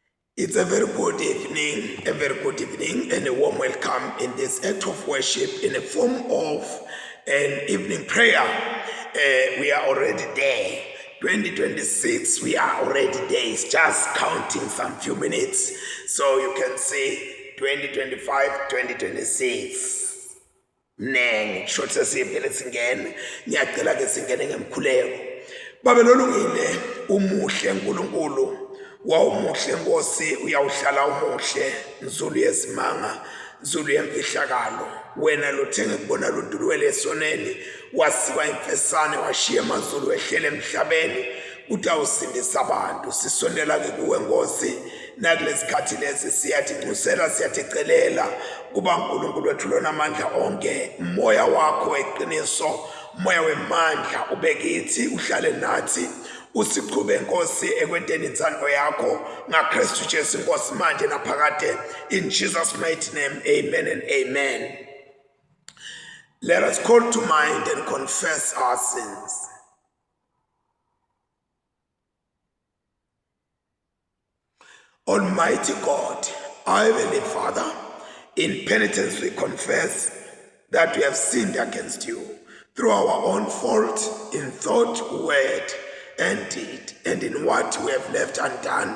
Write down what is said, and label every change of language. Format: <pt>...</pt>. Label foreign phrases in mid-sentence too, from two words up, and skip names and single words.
<en>It's a very good evening, and a warm welcome in this act of worship in the form of an evening prayer. We are already there. 2026, we are already there. It's just counting some few minutes. So you can see 2025, 2026.</en> <ss>Neng, short sesibhele singene. Ngiyacela ke singene ngemkhuleko. Babe lolungile umuhle uNkulunkulu. Wawumuhle Nkosi uyawuhlala umuhle nzulu yesimanga nzulu yemfihlakalo wena lothenge kubona ludulwele esoneni wasiwa imfesane washiya amazulu ehlele emhlabeni uthi awusindisa abantu sisondela ke kuwe Nkosi nakulesikhathi lesi siyathi ncusela siyathi celela kuba uNkulunkulu wethu lona amandla onke umoya wakho eqiniso umoya wemandla ubekithi uhlale nathi usiqhube Nkosi ekwenteni inzando yakho ngaKristu Jesu Nkosi manje naphakade</ss> <en>in Jesus mighty name, amen and amen. Let us call to mind and confess our sins. Almighty God, our Heavenly Father, in penitence we confess that we have sinned against you through our own fault in thought, word, and deed, and in what we have left undone.</en>